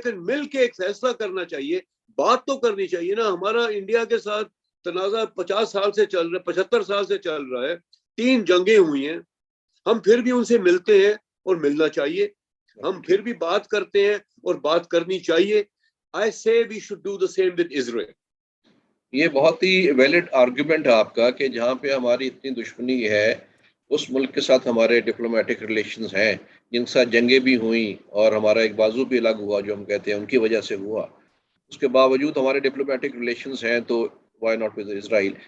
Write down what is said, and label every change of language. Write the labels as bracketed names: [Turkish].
[Urdu] لیکن مل کے ایک فیصلہ کرنا چاہیے, بات تو کرنی چاہیے نا. ہمارا انڈیا کے ساتھ تنازع 50 سال سے چل رہا ہے, 75 سال سے چل رہا ہے, 3 جنگیں ہوئی ہیں, ہم پھر بھی ان سے ملتے ہیں اور ملنا چاہیے. ہم پھر بھی بات کرتے ہیں اور بات کرنی چاہیے. [English] I say we should do the same with Israel. [Urdu] یہ بہت ہی ویلڈ آرگیومنٹ ہے آپ کا کہ جہاں پہ ہماری اتنی دشمنی ہے, اس ملک کے ساتھ ہمارے ڈپلومیٹک ریلیشنز ہیں جن کے ساتھ جنگیں بھی ہوئیں اور ہمارا ایک بازو بھی الگ ہوا جو ہم کہتے ہیں ان کی وجہ سے ہوا, اس کے باوجود ہمارے ڈپلومیٹک ریلیشنز ہیں, تو [English] Why not with Israel.